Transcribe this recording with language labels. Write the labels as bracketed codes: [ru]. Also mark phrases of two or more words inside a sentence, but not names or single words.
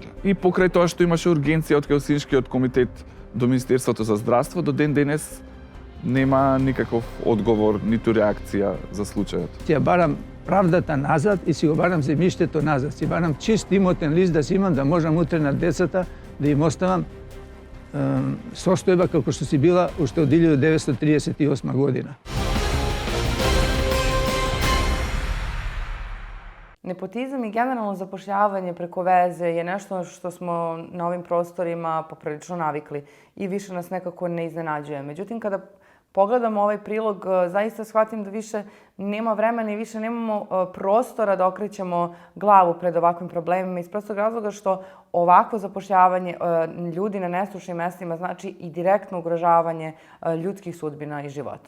[mk] И покрај тоа што имаше ургенција од Хелсиншкиот комитет до Министерството за здравство, до ден денес нема никаков одговор, ниту реакција за случајот. Ќе барам правдата назад и си го барам земјиштето назад. Си барам чист имотен лист да си имам, да можам утре на децата да им оставам состојба како што си била уште од 1938 година. [sr] Nepotizam i generalno zapošljavanje preko veze je nešto što smo na ovim prostorima poprilično navikli i više nas nekako ne iznenađuje. Međutim, kada pogledamo ovaj prilog, zaista shvatim da više nema vremena i više nemamo prostora da okrećemo glavu pred ovakvim problemima iz prostog razloga što ovakvo zapošljavanje ljudi na nestručnim mestima znači i direktno ugrožavanje ljudskih sudbina i života.